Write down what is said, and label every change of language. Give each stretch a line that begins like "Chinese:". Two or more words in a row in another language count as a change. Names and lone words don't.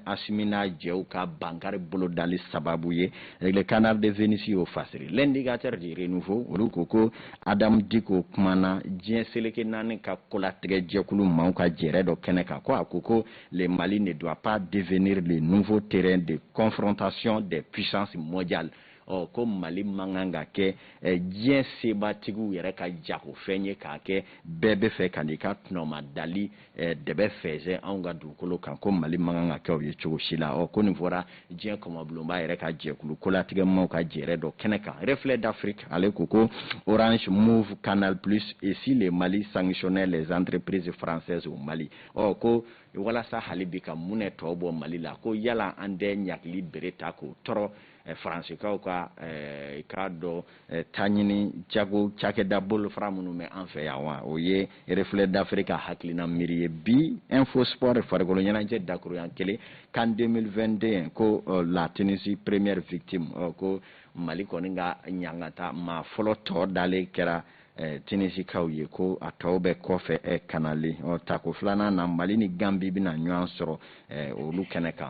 Bambara: Assimi n'a jɛw ka bankari bolodali sababu ye le canard de Venise y'o fasiri l'indicateur du renouveau olu ko Adam Diko kumana diɲɛ seleke naani ka kolatigɛ jɛkulu maaw ka jɛrɛ dɔ kɛnɛ kan ko a ko
French: le Mali ne doit pas devenir le nouveau terrain de confrontation des puissances mondiales
Bambara: ko Mali mankan ka kɛ diɲɛ sebatigiw yɛrɛ ka jago fɛn ye k'a kɛ bɛɛ bɛ fɛ ka n'i ka tunɔma dali dɛbɛ fɛzɛ anw ka dugukolo kan ko Mali mankan ka kɛ o ye cogo si la ko nin fɔra diɲɛ kɔmɔbulonba yɛrɛ ka jɛkulu kolatigɛmaw ka jɛrɛ dɔ kɛnɛ kan reflet d'Afrique ale ko Orange Move Canal Plus
French: et si le Mali sanctionnait les entreprises françaises au Mali
Bambara: ko walasa hali bi ka mun ne tɔ bɔ Mali la ko yala an tɛ ɲagili bere ta k'o tɔrɔ Faransikaw ka k'a dɔn taɲini jago cakɛda bolofara minnu bɛ an fɛ yan wa o ye Reflet d'Afrique ka hakilina miiri ye bi Info Sport farikolo ɲɛnajɛ dakuruɲan kelen CAN 2021 ko la
French: Tunisie première victime
Bambara: ko Mali kɔni ka ɲangata maa fɔlɔ tɔ dalen kɛra Tunisikaw ye ko a tɔw bɛ kɔfɛ kanalen tako filanan na Mali ni Gambie bɛna ɲɔgɔn sɔrɔ olu kɛnɛ kan.